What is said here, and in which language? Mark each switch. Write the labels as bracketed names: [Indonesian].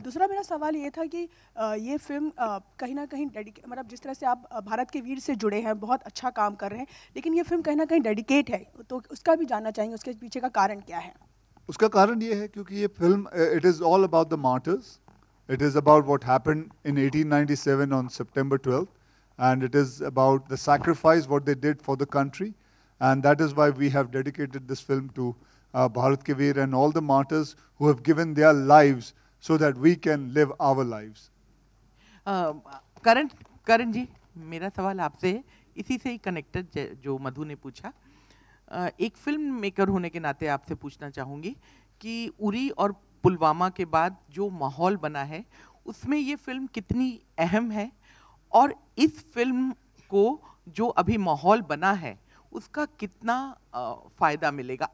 [Hindi] दूसरा मेरा सवाल ये था कि ये फिल्म कहीं ना कहीं मतलब जिस तरह से आप भारत के वीर से जुड़े हैं, बहुत अच्छा काम कर रहे हैं, लेकिन ये फिल्म कहीं ना कहीं डेडिकेट है, तो उसका भी जानना चाहेंगे, उसके पीछे का कारण क्या है? उसका कारण ये है क्योंकि ये film [English] It is all about the martyrs. It is about what happened in 1897 ऑन September 12th, and it is about the sacrifice what they did for the country, and that is why we have dedicated this film to Bharat Ke Veer and all the martyrs who have given their lives so that we can live our lives. [Hindi] करण जी, मेरा सवाल आपसे है, इसी से ही connected जो मधु ने पूछा. एक फिल्म मेकर होने के नाते आपसे पूछना चाहूँगी कि उरी और पुलवामा के बाद जो माहौल बना है उसमें ये फिल्म कितनी अहम है, और इस फिल्म को जो अभी माहौल बना है उसका कितना फायदा मिलेगा?